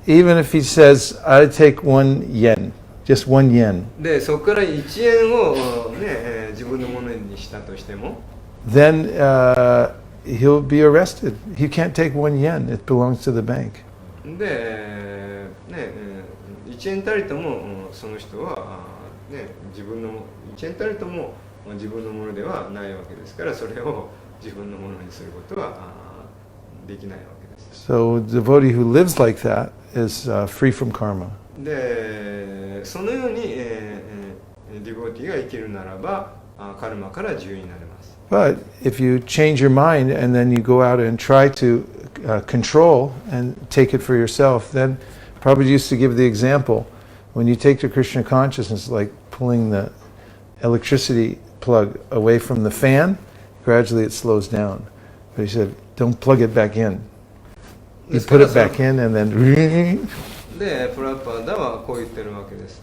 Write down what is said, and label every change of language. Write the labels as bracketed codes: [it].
[en] Even if he says, I take 1 yen, just 1 yen. [ja] で、そこから1円を、自分のものにしたとしても、 [en] then he'll be arrested. He can't take 1 yen. It belongs to the bank. [ja] で、1円たりともその人は、自分の1円たりとも自分のものではないわけですから、それを自分のものにすることはできないわけです。 [en] So a devotee who lives like that is free from karma. [ja] で、そのように、ディボティが生きるならば、カルマから自由になれます。 [en] But if you change your mind and then you go out and try to control and take it for yourself, then Prabhupada used to give the example, when you take the Krishna consciousness, like pulling the electricity plug away from the fan, gradually it slows down. But he said, don't plug it back in. You put it back in and then... [ja] で、プラパダはこう言ってるわけです。